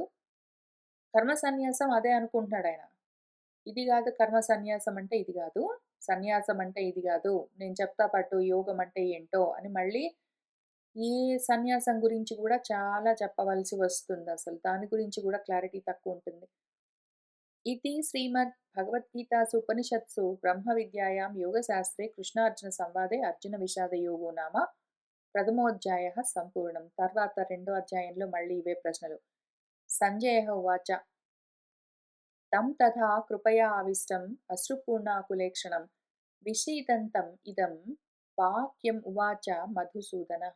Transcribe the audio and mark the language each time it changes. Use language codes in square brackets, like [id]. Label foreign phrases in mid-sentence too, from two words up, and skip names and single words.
[te] కర్మ సన్యాసం అదే అనుకుంటున్నాడాయన. ఇది గాదు కర్మ సన్యాసం అంటే ఇది గాదు. సన్యాసం అంటే ఇది గాదు. నేను చెప్తా పట్టు యోగం అంటే ఏంటో అని మళ్ళీ ఈ సన్యాసం గురించి గూడా చాలా చెప్పవలసి వస్తుందసలు. దాని గురించి గూడా క్లారిటీ తక్కువుంటుంది. [sa] इति श्रीमद्भगवद्गीतासु उपनिषत्सु ब्रह्मविद्यायां योगशास्त्रे कृष्णार्जुन संवादे अर्जुन విషాదయోగో నామ ప్రథమోధ్యాయః సంపూర్ణం. [te] తర్వాత రెండో అధ్యాయంలో మళ్ళీ ఇవే ప్రశ్నలు. [sa] సంజయః ఉవాచ తం తథా కృపయా ఆవిష్టం అశ్రుపూర్ణాకులేక్షణం విషీదంతం ఇదం వాక్యం ఉవాచ మధుసూదనః.